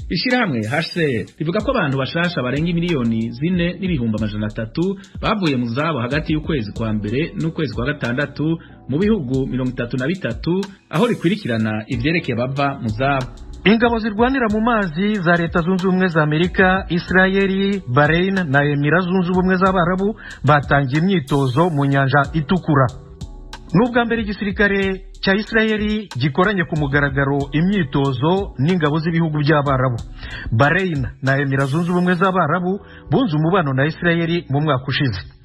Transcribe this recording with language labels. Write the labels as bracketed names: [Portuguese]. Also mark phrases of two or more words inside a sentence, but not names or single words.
[Rundi] Ishirahamwe H C R rivuga ko abantu bashasha barenga miliyoni zine n'ibihumbi amajana atatu bavuye mu zabo hagati y'ukwezi kwa mbere n'ukwezi kwa gatandatu mu bihugu mirongo itatu na bitatu, aho rikwirikirana ivyerekeye bava mu zabo. Ingabo zirwanira mu mazi za Leta Zunze Ubumwe za Amerika, Israeli, Bahrain na Emira Zunze Ubumwe z'Abarabu batangiye imyitozo mu Nyanja Itukura. Ni ubwa mbere igisirikare cya Israeli gikoranye ku mugaragaro imyitozo n'ingabo z'ibihugu by'Abarabu. Bahrain na Emira Zunze Ubumwe z'Abarabu bunze umubano na Israeli mu mwaka ushize.